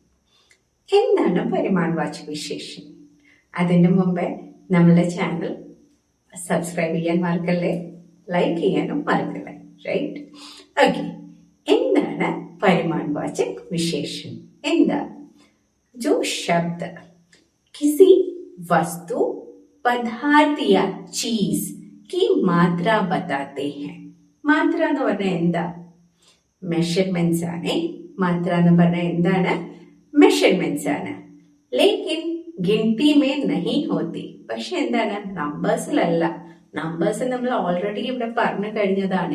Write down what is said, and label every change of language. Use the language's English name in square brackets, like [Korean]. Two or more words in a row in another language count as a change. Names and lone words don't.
[Malayalam] എന്താണ് [Hindi] परिमाणवाचक विशेषण? [Malayalam] അതിനു മുമ്പേ നമ്മളുടെ [English] channel subscribe [Malayalam] ചെയ്യാൻ മറക്കല്ലേ, ലൈക്ക് ചെയ്യാനും മറക്കല്ലേ, റൈറ്റ്? ഓക്കെ, എന്താണ് [Hindi] परिमाणवाचक विशेषण? [Malayalam] എന്താ? [Hindi] जो शब्द किसी वस्तु, पदार्थ या चीज की मात्रा बताते हैं. [Malayalam] മാത്ര എന്ന് പറഞ്ഞാൽ എന്താ? മെഷർമെന്റ്സ് ആണ്. മാത്ര എന്ന് പറഞ്ഞാൽ എന്താണ്? മെഷർമെന്റ്സ് ആണ്. [Hindi] लेकिन गिनती में नहीं होती. [Malayalam] പക്ഷെ എന്താണ്? നമ്പേഴ്സിലല്ല. നമ്പേഴ്സ് നമ്മൾ ഓൾറെഡി ഇവിടെ പറഞ്ഞു കഴിഞ്ഞതാണ്.